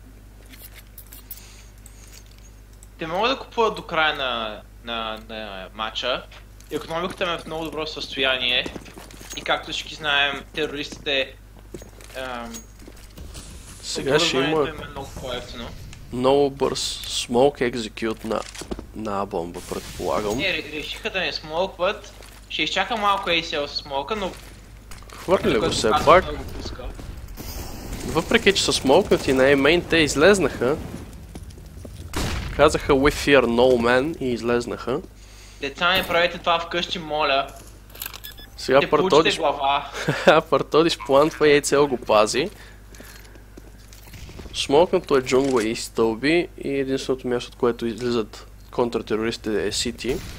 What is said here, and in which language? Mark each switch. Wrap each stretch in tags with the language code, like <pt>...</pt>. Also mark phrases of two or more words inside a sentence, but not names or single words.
<bg>Те могат да купуват до края на матча. Икономиката е в много добро състояние. И както всички знаем, терористите... Сега ще има много бърз</bg> <en>smoke execute</en> <bg>на бомба, предполагам. Решиха да не смолкват. Ще изчака малко ACL с смолка, но... Хвърли го все пак. Въпреки че са смолкнати на A-main, те излезнаха. Казаха</bg> <en>We fear no man</en> <bg>и излезнаха. Деца, не правете това вкъщи, моля. Сега Партодиш плантва и ACL го пази. Смолкнато е джунгла и стълби и единственото място, от което излизат контртерористите е Сити.</bg>